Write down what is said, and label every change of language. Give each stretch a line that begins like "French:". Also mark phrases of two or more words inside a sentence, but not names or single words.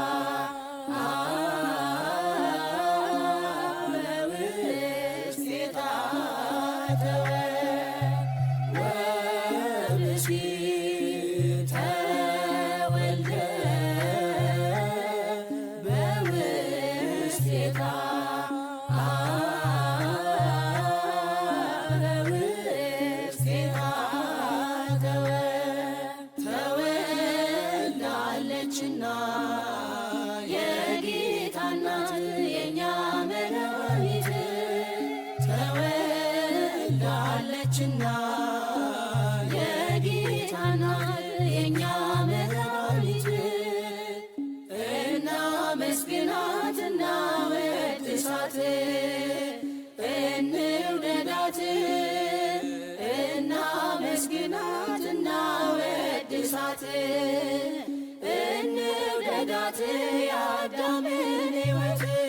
Geez: በውስቴታ ተወ ወብእሲት ተወልደ በውስቴታ በውስቴታ ተወ
Amharic: ተወልዳለችና የጌታ እናት የእኛ መድኃኒት ተወልዳለችና የጌታ እናት የእኛ መድኃኒት እናመስግናት እናወድሳት እንውደዳት እናመስግናት እናወድሳት እንውደዳት የአዳምን ሕይወት